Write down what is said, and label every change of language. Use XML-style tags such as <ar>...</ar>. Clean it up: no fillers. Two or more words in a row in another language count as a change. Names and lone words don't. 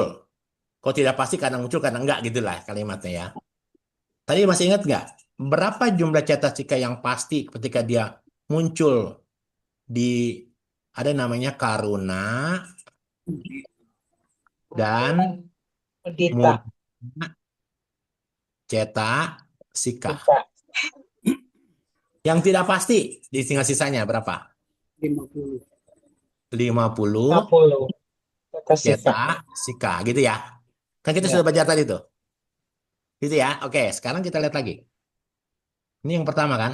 <id>Kalau tidak pasti kadang muncul, kadang enggak gitulah kalimatnya ya. Tadi masih ingat nggak? Berapa jumlah cetasika yang pasti ketika dia muncul di ada namanya Karuna dan Mudita.</id> <pi>Mudita cetasika.</pi> <id>Kita. Yang tidak pasti di tinggal sisanya berapa? 50. 50 50. Kata Sika. cetasika gitu ya. Kan kita Ya. sudah belajar tadi tuh. Gitu ya. Oke, sekarang kita lihat lagi. Ini yang pertama kan.</id>